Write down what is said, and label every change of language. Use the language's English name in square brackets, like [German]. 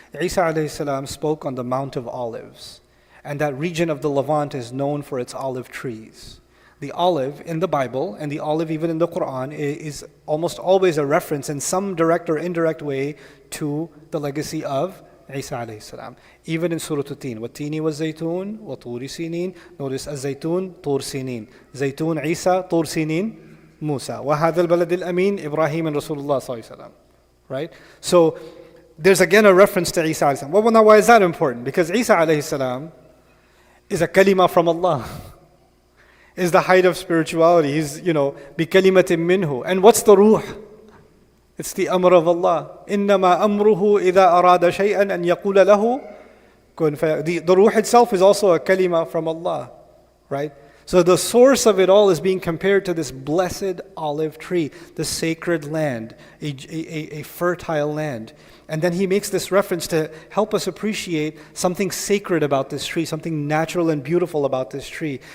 [English] Isa alayhi salam spoke on the Mount of Olives. And that region of the Levant is known for its olive trees. The olive in the Bible and the olive even in the Quran is almost always a reference in some direct or indirect way to the legacy of Isa alayhi salam. Even in Surah At-Tin, [Arabic] وَالتِّينِ وَالزَّيْتُونِ وَطُورِ سِينِينَ. [English] Notice [Arabic] الزيتون طور سينين. زيتون عيسى طور سينين موسى. وهذا البلد الأمين إبراهيم [English] and [Arabic] Rasulullah صلى الله عليه وسلم. [English] Right? So there's again a reference to Isa alayhi salam. Well, now why is that important? Because Isa alayhi salam is a kalima from Allah. Is the height of spirituality. He's, [Arabic] بِكَلِمَةٍ مِّنْهُ. [English] And what's the ruh? It's the amr of Allah. [Arabic] إِنَّمَا أَمْرُهُ إِذَا أَرَادَ شَيْئًا أَن يَقُولَ لَهُ كُن فَيَكُونُ. [English] The ruh itself is also a kalima from Allah. Right? So the source of it all is being compared to this blessed olive tree, the sacred land, a fertile land. And then he makes this reference to help us appreciate something sacred about this tree, something natural and beautiful about this tree.